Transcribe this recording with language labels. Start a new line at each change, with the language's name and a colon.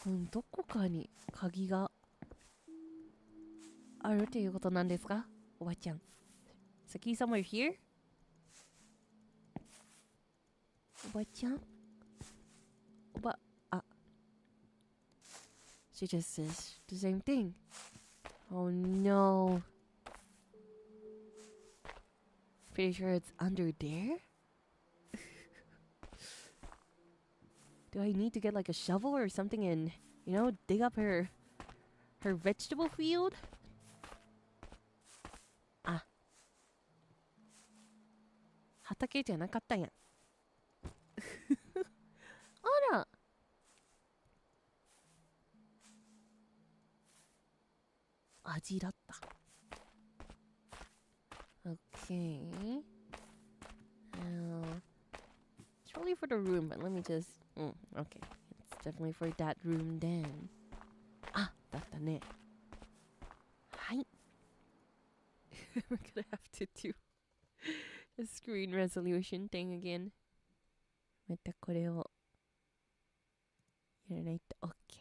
Japanese: どこかに鍵があるっていうことなんですかおばちゃん
English: Is the key somewhere here? おばちゃんShe just says the same thing. Oh no. Pretty sure it's under there? Do I need to get like a shovel or something and, you know, dig up her vegetable field?
Japanese: 畑じゃなかったんやあら味だった Okay.
English: It's probably for the room, but let me just... okay. It's definitely for that room then.
Japanese: あ、だったね。はい。
English: We're gonna have to do a screen resolution thing again.
Japanese: またこれをやらないと OK。